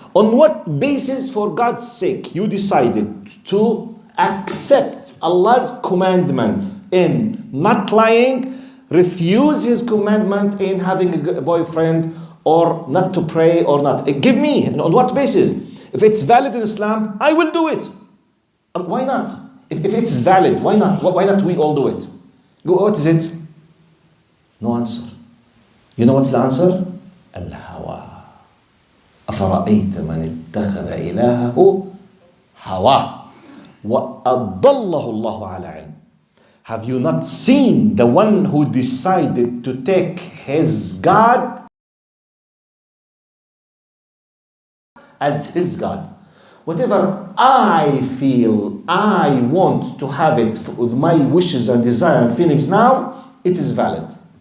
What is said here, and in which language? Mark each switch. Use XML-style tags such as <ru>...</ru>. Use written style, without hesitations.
<en>On what basis, for God's sake, you decided to accept Allah's commandment in not lying, refuse His commandment in having a boyfriend, or not to pray or not? Give me, on what basis? If it's valid in Islam, I will do it. Why not? If it's valid, why not? Why not we all do it? What is it? No answer. You know what's the answer? Al-hawa.</en> <ar>أفرأيت من اتخذ إلهه هواه وأضله الله على علم.</ar> <en>Have you not seen the one who decided to take his God as his God? Whatever I feel, I want to have it with my wishes and desire and feelings now, it is valid.</en>